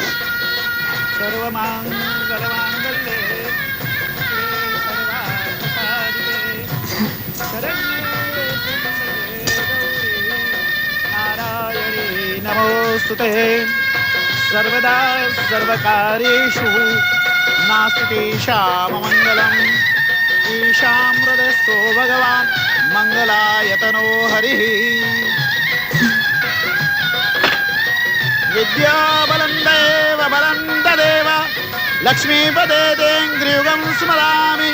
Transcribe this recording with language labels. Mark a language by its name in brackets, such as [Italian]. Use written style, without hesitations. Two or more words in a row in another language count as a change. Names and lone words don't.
[Sanskrit] સર્વમાંગલ માંગલ્યે નારાયણી નમોસ્તુતે. સર્વદા સર્વકાર્યેષુ નાસ્તિ શામ મંગલમ. ईशां हृदयस्थो भगवान् मंगलायतनो हरिः. विद्याबलं देव बलं तदेव लक्ष्मीपदे तेऽङ्घ्रियुगं स्मरामि.